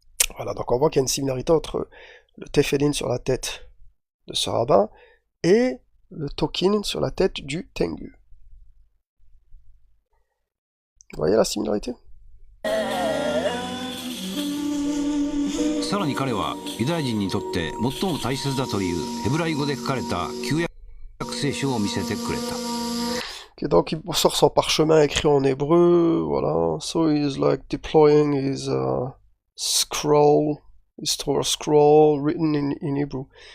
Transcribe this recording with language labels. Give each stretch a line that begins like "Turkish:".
French: Voilà, donc on voit qu'il y a une similarité entre le tefillin sur la tête de ce rabbin et le tokin sur la tête du tengu. Vous voyez la similarité?
Japanese: さらに彼はユダヤ人にとって最も大切だというヘブライ語で書かれた旧約聖書を見せてくれた。
French: Okay, donc il sort son parchemin écrit en hébreu, voilà.
English: So he's like deploying his scroll, his Torah scroll written in Hebrew.